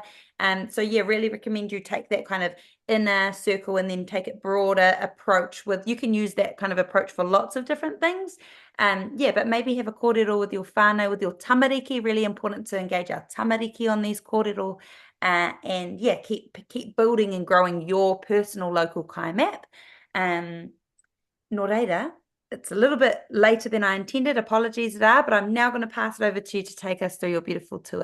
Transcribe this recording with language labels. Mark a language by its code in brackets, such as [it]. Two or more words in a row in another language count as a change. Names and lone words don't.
[en] So yeah, really recommend you take that kind of inner circle and then take it broader approach with, you can use that kind of approach for lots of different things. Yeah, but maybe have a kōrero with your whānau, with your tamariki. Really important to engage our tamariki on these kōrero. And yeah, keep building and growing your personal local kai map. [mi] Nō reira, [en] it's a little bit later than I intended. Apologies, Rā, but I'm now going to pass it over to you to take us through your beautiful tour.